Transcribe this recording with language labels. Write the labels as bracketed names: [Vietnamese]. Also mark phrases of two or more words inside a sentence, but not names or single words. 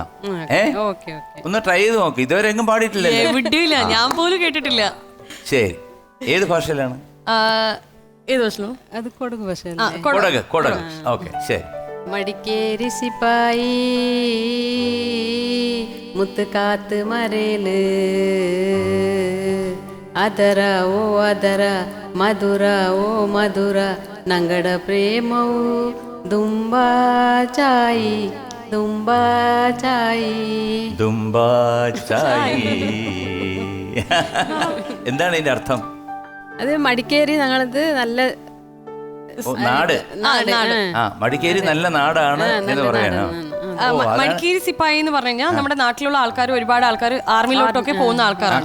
[Malayalam] ഒന്ന് ട്രൈ ചെയ്ത് നോക്ക്, ഇതുവരെ എങ്ങും പാടിയിട്ടില്ലല്ലോ. വിട്ടില്ല, ഞാൻ പോലും കേട്ടിട്ടില്ല. ശരി, ഏത് ഭാഷയിലാണ്? ഏത് ഭാഷയിലും? അത് കൊടക് ഭാഷ. കൊടക്. ഓക്കെ, ശരി. [Kodava] ಮಡಿಕೇರಿ ಸಿಪ್ಪಾಯಿ ಮುತ್ತ್ ಕಾತ್ ಮರೇಲ್ ಅದರ ಓ ಅದರ ಮಧುರ ಓ ಮಧುರ ನಂಗಡ ಪ್ರೇಮವು ದುಂಬಾ ಚಾಯಿ ದುಂಬಾ ಚಾಯಿ ದುಂಬಾ ಚಾಯಿ. [Malayalam] എന്താണ് ഇതിന്റെ അർത്ഥം? അത് മടിക്കേരി ഞങ്ങളത് നല്ല നാട്. മടിക്കേരി നല്ല നാടാണ് എന്ന് പറയണോ? മടിക്കേരി സിപ്പായി എന്ന് പറഞ്ഞു കഴിഞ്ഞാൽ നമ്മുടെ നാട്ടിലുള്ള ആൾക്കാർ, ഒരുപാട് ആൾക്കാർ ആർമിയിലോട്ടൊക്കെ പോകുന്ന ആൾക്കാരാണ്.